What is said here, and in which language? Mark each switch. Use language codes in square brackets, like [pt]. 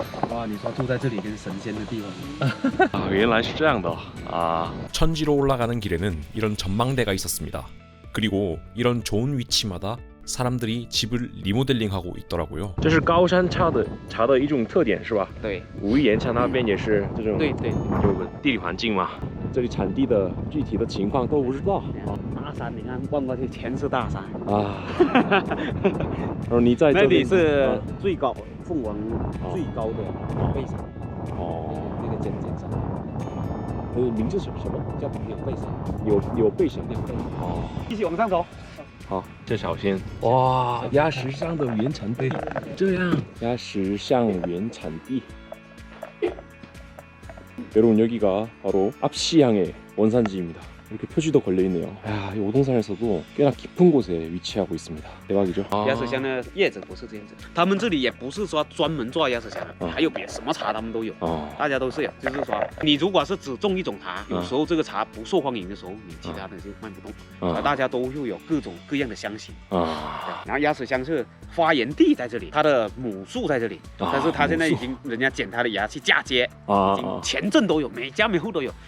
[zh] 哇，你说住在这里跟神仙的地方。原来是这样的。 [ko] 천지로 올라가는 길에는 이런 전망대가 있었습니다. 그리고 이런 좋은 위치마다 사람들이 집을 리모델링하고 있더라고요. [zh] 这是高山茶的一种特点是吧？对，武夷岩茶那边也是这种。对，有个地理环境嘛，这里产地的具体的情况都不知道。大山，你看望过去全是大山然后你在那里是最高凤凰最高的背山。那个尖山。名字是什么？叫有背山。有背山。继续往上走。好，这小心哇！鸭石乡的原产地，这样鸭石乡原产地。 [ko] 여러분 여기가 바로 압시양의 원산지입니다. 이렇게 표지도 걸려 있네요. 야, 이 오동산에서도 꽤나 깊은 곳에 위치하고 있습니다. 대박이죠? [zh] 鸭舌香的叶子不是这样子，他们这里也不是说专门做鸭舌香的，还有别什么茶他们都有，大家都是有。就是说，你如果是只种一种茶，有时候这个茶不受欢迎的时候，你其他的就卖不动。大家都会有各种各样的香型然后鸭舌香是发源地在这里，它的母树在这里，但是它现在已经人家剪它的芽去嫁接已经全镇都有，每家每户都有。